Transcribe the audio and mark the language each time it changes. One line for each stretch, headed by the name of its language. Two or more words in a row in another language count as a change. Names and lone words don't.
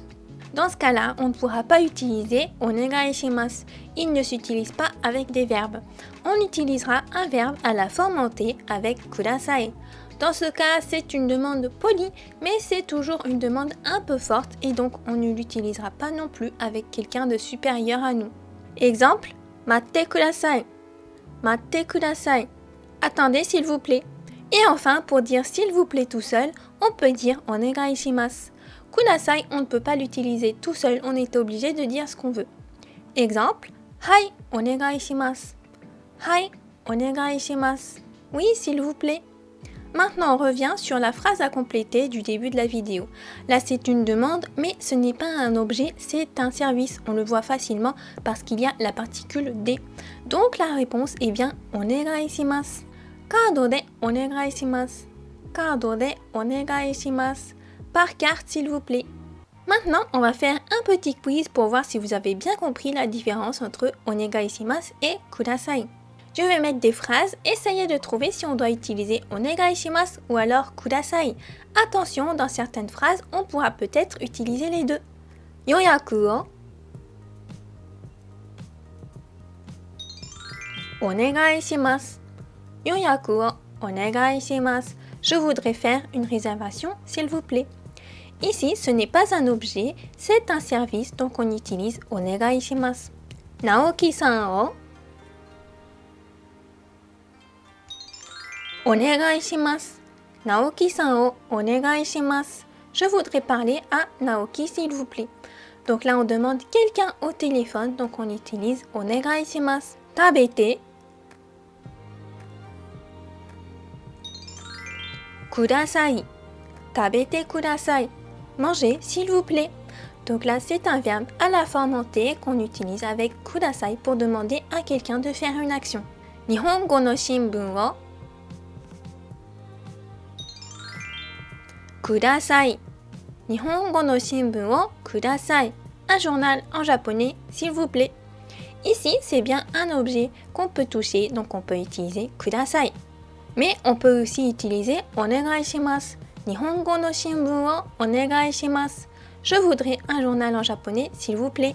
French: Dans ce cas-là, on ne pourra pas utiliser «
Japanese: お願いします ».
French: Il ne s'utilise pas avec des verbes. On utilisera un verbe à la forme hantée avec « kudasai ». Dans ce cas, c'est une demande polie, mais c'est toujours une demande un peu forte et donc on ne l'utilisera pas non plus avec quelqu'un de supérieur à nous. Exemple,
Japanese: 待ってください. 待ってください.
French: Attendez s'il vous plaît. Et enfin, pour dire s'il vous plaît tout seul, on peut dire
Japanese: お願いします.
French: Kudasai, on ne peut pas l'utiliser tout seul, on est obligé de dire ce qu'on veut. Exemple,
Japanese: はい、お願いします. はい、お願いします.
French: Oui, s'il vous plaît. Maintenant, on revient sur la phrase à compléter du début de la vidéo. Là, c'est une demande, mais ce n'est pas un objet, c'est un service. On le voit facilement parce qu'il y a la particule D. Donc, la réponse est bien
Japanese: お願いします. カードでお願いします。カードでお願いします.
French: Par carte, s'il vous plaît. Maintenant, on va faire un petit quiz pour voir si vous avez bien compris la différence entre
Japanese: お願いします
French: et kudasai. Je vais mettre des phrases, essayez de trouver si on doit utiliser
Japanese: お願いします
French: ou alors kudasai. Attention, dans certaines phrases, on pourra peut-être utiliser les deux.
Japanese: 予約をお願いします. 予約をお願いします.
French: Je voudrais faire une réservation, s'il vous plaît. Ici, ce n'est pas un objet, c'est un service, donc on utilise
Japanese: お願いします. ナオキさんをお願いします. ナオキさんをお願いします.
French: Je voudrais parler à Naoki, s'il vous plaît. Donc là, on demande quelqu'un au téléphone, donc on utilise
Japanese: お願いします. 食べてください. 食べてください.
French: Manger, s'il vous plaît. Donc là, c'est un verbe à la forme en T qu'on utilise avec kudasai pour demander à quelqu'un de faire une action.
Japanese: 日本語の新聞をください. 日本語の新聞をください.
French: Un journal en japonais, s'il vous plaît. Ici, c'est bien un objet qu'on peut toucher, donc on peut utiliser kudasai. Mais on peut aussi utiliser
Japanese: お願いします. 日本語の新聞をお願いします.
French: Je voudrais un journal en japonais, s'il vous plaît.